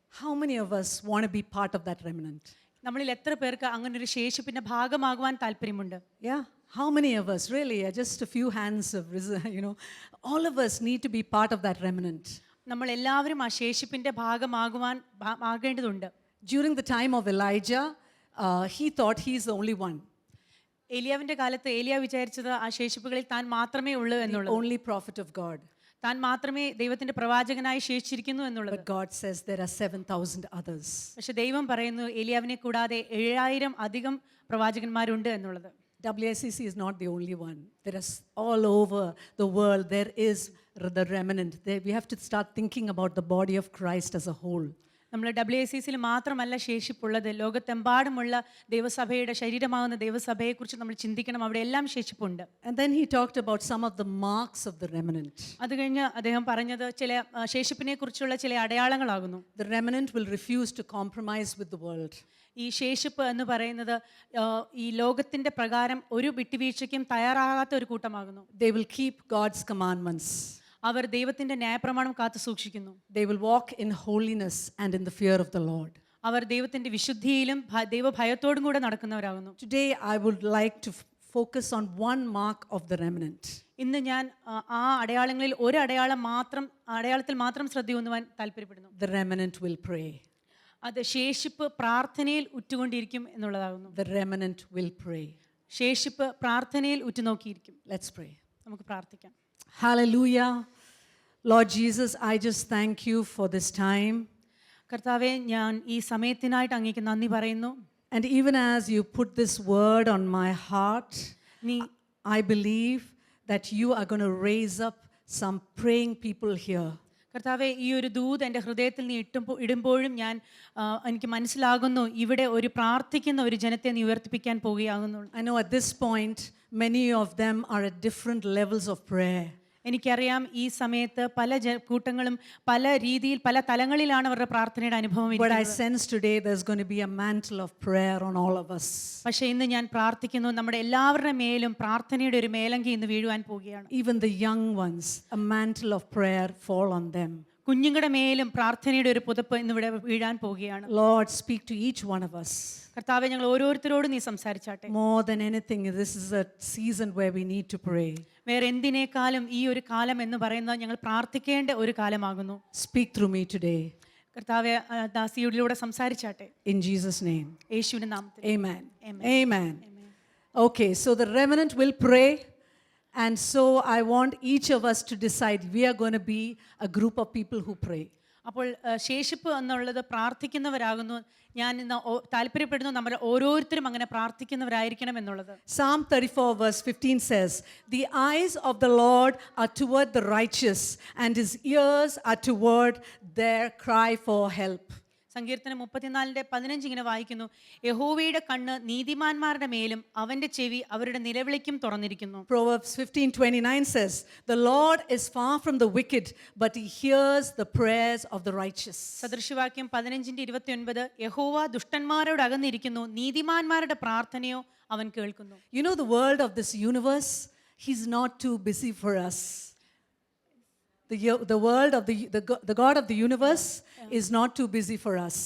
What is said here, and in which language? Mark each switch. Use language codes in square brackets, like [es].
[en] How many of us want to be part of that remnant? [ml] നമ്മളിൽ എത്ര പേർക്ക് അങ്ങനെ ഒരു ശേഷിപ്പിന്റെ ഭാഗമാകുവാൻ താല്പര്യമുണ്ട്? [en] Yeah. How many of us really? Just a few hands have risen, all of us need to be part of that remnant. [ml] നമ്മൾ എല്ലാവരും ആ ശേഷിപ്പിന്റെ ഭാഗമാകേണ്ടതുണ്ട്. [en] During the time of Elijah, he thought he is the only one. [ml] ഏലിയാവിന്റെ കാലത്ത് ഏലിയ വിചാരിച്ചത് ആ ശേഷിപ്പുകളിൽ താൻ മാത്രമേ ഉള്ളൂ എന്നുള്ളത്. [en] Only prophet of God. [ml] താൻ മാത്രമേ ദൈവത്തിന്റെ പ്രവാചകനായി ശേഷിച്ചിരിക്കുന്നു എന്നുള്ളത്. [en] But God says there are 7,000 others. [ml] പക്ഷെ ദൈവം പറയുന്നു ഏലിയാവിനെ കൂടാതെ 7,000 അധികം പ്രവാചകന്മാരുണ്ട് എന്നുള്ളത്. [en] WICC is not the only one. There is all over the world there is the remnant. We have to start thinking about the body of Christ as a whole. [ml] നമ്മൾ WICCയിൽ മാത്രമല്ല ശേഷിപ്പുള്ളത്, ലോകത്തെമ്പാടുമുള്ള ദൈവസഭയുടെ ശരീരമാകുന്ന ദൈവസഭയെക്കുറിച്ച് നമ്മൾ ചിന്തിക്കണം. അവിടെ എല്ലാം ശേഷിപ്പുണ്ട്. [en] And then he talked about some of the marks of the remnant. [ml] അത് കഴിഞ്ഞ് അദ്ദേഹം പറഞ്ഞത് ചില ശേഷിപ്പിനെ കുറിച്ചുള്ള ചില അടയാളങ്ങളാകുന്നു. [en] The remnant will refuse to compromise with the world. [ml] ഈ ശേഷിപ്പ് എന്ന് പറയുന്നത് ഈ ലോകത്തിന്റെ പ്രകാരം ഒരു വിട്ടുവീഴ്ചയ്ക്കും തയ്യാറാകാത്ത ഒരു കൂട്ടമാകുന്നു. [en] They will keep God's commandments. [ml] അവർ ദൈവത്തിന്റെ ന്യായപ്രമാണം കാത്തു സൂക്ഷിക്കുന്നു. [en] They will walk in holiness and in the fear of the Lord. [ml] അവർ ദൈവത്തിന്റെ വിശുദ്ധിയിലും ദൈവഭയത്തോടും കൂടെ നടക്കുന്നവരാകുന്നു. [en] Today I would like to focus on one mark of the remnant. [ml] ഇന്ന് ഞാൻ ആ അടയാളങ്ങളിൽ ഒരു അടയാളത്തിൽ മാത്രം ശ്രദ്ധയൂന്നുവാൻ താല്പര്യപ്പെടുന്നു. [en] The remnant will pray. [ml] അത് ശേഷിപ്പ് പ്രാർത്ഥനയിൽ ഉറ്റുകൊണ്ടിരിക്കും എന്നുള്ളതാകുന്നു. [en] The remnant will pray. [ml] ശേഷിപ്പ് പ്രാർത്ഥനയിൽ ഉറ്റുനോക്കിയിരിക്കും. [en] Let's pray. [ml] നമുക്ക് പ്രാർത്ഥിക്കാം. [en] Hallelujah. Lord Jesus, I just thank you for this time. [ml] കർത്താവേ, ഞാൻ ഈ സമയത്തിനായിട്ട് അങ്ങേക്ക് നന്ദി പറയുന്നു. [en] And even as you put this word on my heart, I believe that you are going to raise up some praying people here. [ml] കർത്താവെ, ഈ ഒരു ദൂത് എൻ്റെ ഹൃദയത്തിൽ നീ ഇടുമ്പോഴും എനിക്ക് മനസ്സിലാകുന്നു ഇവിടെ ഒരു പ്രാർത്ഥിക്കുന്ന ഒരു ജനത്തെ നീ ഉയർത്തിപ്പിക്കാൻ പോകുകയാകുന്നു. [en] I know at this point many of them are at different levels of prayer. [ml] എനിക്കറിയാം ഈ സമയത്ത് പല കൂട്ടങ്ങളും പല രീതിയിൽ പല തലങ്ങളിലാണ് അവരുടെ പ്രാർത്ഥനയുടെ അനുഭവം. [en] But I sense today there's going to be a mantle of prayer on all of us. [ml] പക്ഷേ ഇന്ന് ഞാൻ പ്രാർത്ഥിക്കുന്നു നമ്മുടെ എല്ലാവരുടെ മേലും പ്രാർത്ഥനയുടെ ഒരു മേലങ്കി ഇന്ന് വീഴുവാൻ പോവുകയാണ്. [en] Even the young ones, a mantle of prayer fall on them. [ml] കുഞ്ഞുങ്ങളുടെ മേലും പ്രാർത്ഥനയുടെ ഒരു പുതപ്പ് ഇന്നിവിടെ വീഴാൻ പോവുകയാണ്. [en] Lord, speak to each one of us. [ml] കർത്താവേ, ഞങ്ങൾ ഓരോരുത്തരോടും നീ സംസാരിച്ചാട്ടെ. [en] More than anything, this is a season where we need to pray. [ml] വേറെ എന്തിനേക്കാളും ഈ ഒരു കാലം എന്ന് പറയുന്നത് ഞങ്ങൾ പ്രാർത്ഥിക്കേണ്ട ഒരു കാലമാകുന്നു. [en] Speak through me today. [ml] കർത്താവേ, ദാസിയോടിലൂടെ സംസാരിച്ചാട്ടെ. [en] In Jesus' name. [ml] യേശുവിന്റെ നാമത്തിൽ. [en] Amen. Amen. Okay, so the remnant will pray. And so I want each of us to decide we are going to be a group of people who pray. [ml] അപ്പോൾ ശേഷിപ്പ് എന്നുള്ളത് പ്രാർത്ഥിക്കുന്നവരാകുന്നു. ഞാൻ ഇന്ന് താല്പര്യപ്പെടുന്നു നമ്മൾ ഓരോരുത്തരും അങ്ങനെ പ്രാർത്ഥിക്കുന്നവരായിരിക്കണം എന്നുള്ളത്. [en] Psalm 34:15 says, "The eyes of the Lord are toward the righteous, and his ears are toward their cry for help." [ml] സങ്കീർത്തനം 34:15 ഇങ്ങനെ വായിക്കുന്നു, യഹോവയുടെ കണ്ണ് നീതിമാന്മാരുടെ മേലും അവന്റെ ചെവി അവരുടെ നിലവിളിക്കും തുറന്നിരിക്കുന്നു. [en] Proverbs 15:29 says, "The Lord is far from the wicked, but he hears the prayers of the righteous." [ml] സദൃശവാക്യം 15:29, യഹോവ ദുഷ്ടന്മാരോട് അകന്നിരിക്കുന്നു, നീതിമാന്മാരുടെ പ്രാർത്ഥനയോ അവൻ കേൾക്കുന്നു. [en] You know the world of this universe, he's not too busy for us. the world of the God of the universe is not too busy for us.